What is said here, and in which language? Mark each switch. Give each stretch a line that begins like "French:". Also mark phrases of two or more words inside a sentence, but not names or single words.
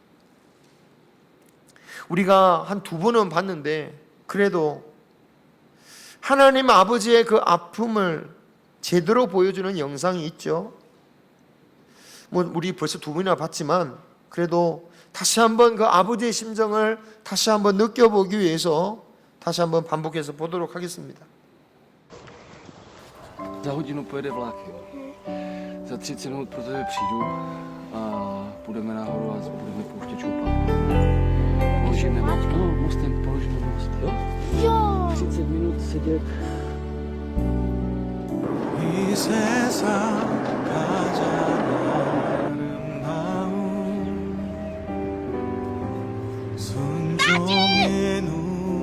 Korean: 우리가 한 2번은 봤는데 그래도 하나님 아버지의 그 아픔을 제대로 보여주는 영상이 있죠. 우리 벌써 2번이나 봤지만 그래도 다시 한번 그 아버지의 심정을 다시 한번 느껴보기 위해서 다시 한번 반복해서 보도록 하겠습니다.
Czech: Za hodinu pojede vlak. Za 30 minut pro tebe přijdu a půjdeme nahoru a budeme pouštět šoupat. Položíme most. No, mostem položíme most, jo? Jo! 30 minut sedět.
Korean: 이 세상 가장 아름다운 순종의 눈